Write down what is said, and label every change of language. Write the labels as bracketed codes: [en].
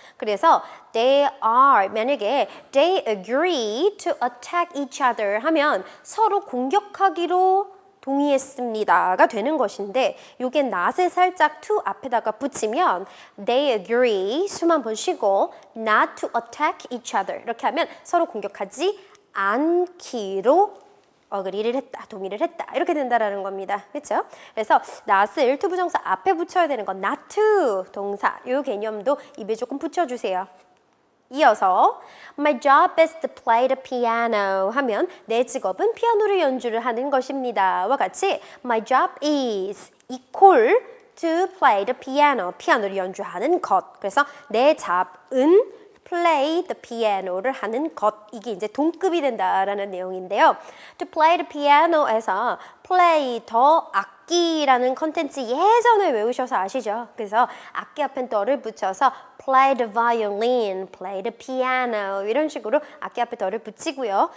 [ko] 그래서 they are 만약에 [en] they agree to attack each other [ko] 하면 서로 공격하기로 동의했습니다가 되는 것인데 이게 not을 살짝 to 앞에다가 붙이면 they agree 수만 번 쉬고 [en] not to attack each other [ko] 이렇게 하면 서로 공격하지 않기로 어그리를 했다, 동의를 했다 이렇게 된다라는 겁니다. 그렇죠? 그래서 not을 to 부정사 앞에 붙여야 되는 건 not to 동사 이 개념도 입에 조금 붙여주세요. 이어서 [en] My job is to play the piano [ko] 하면 내 직업은 피아노를 연주를 하는 것입니다. 와 같이 [en] My job is equal to play the piano [ko] 피아노를 연주하는 것. 그래서 내 잡은 [en] play the piano [ko] 를 하는 것 이게 이제 동급이 된다라는 내용인데요. [en] To play the piano [ko] 에서 play 더 악기라는 컨텐츠 예전에 외우셔서 아시죠? 그래서 악기 앞엔 더를 붙여서 [en] play the violin, play the piano [ko] 이런 식으로 악기 앞에 더를 붙이고요.